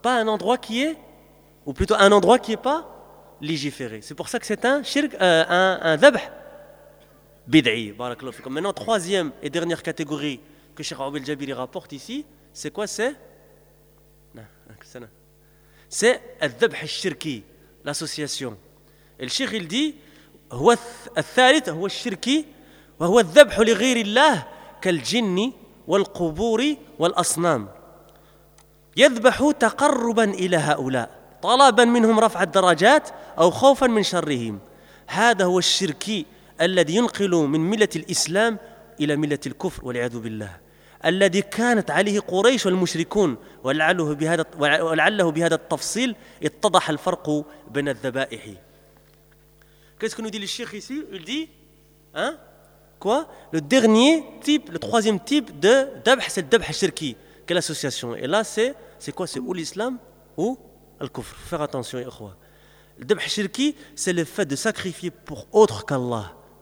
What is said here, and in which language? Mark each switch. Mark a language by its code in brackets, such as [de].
[fr] Pas un endroit qui est, ou plutôt un endroit qui n'est pas légiféré. C'est pour ça que c'est un shirk, un dhabh bid'i. Barakallahu fikoum. Maintenant, 3e et dernière catégorie que Cheikh Abdel Jabir rapporte ici, c'est quoi? C'est C'est الذبح الشركي, l'association. Et le cheikh il dit [ar] هو الثالث هو الشركي وهو الذبح لغير الله كالجن والقبور والأصنام يذبح تقربا إلى هؤلاء طلبا منهم رفع الدرجات أو خوفا من شرهم هذا هو الشركي الذي ينقل من ملة الإسلام إلى ملة الكفر والعياذ بالله الذي كانت عليه قريش والمشركون ولعله بهذا التفصيل اتضح الفرق بين الذبائح. [fr] Qu'est-ce que nous dit le cheikh ici? Il dit, hein, quoi? Le dernier type, le troisième type de dabh, c'est le dabh shirki. Quelle association? Et là, c'est quoi? C'est ou l'islam ou al-kufr. Faire attention, ikhwa. Le dabh shirki, c'est le fait de sacrifier pour autre qu'Allah.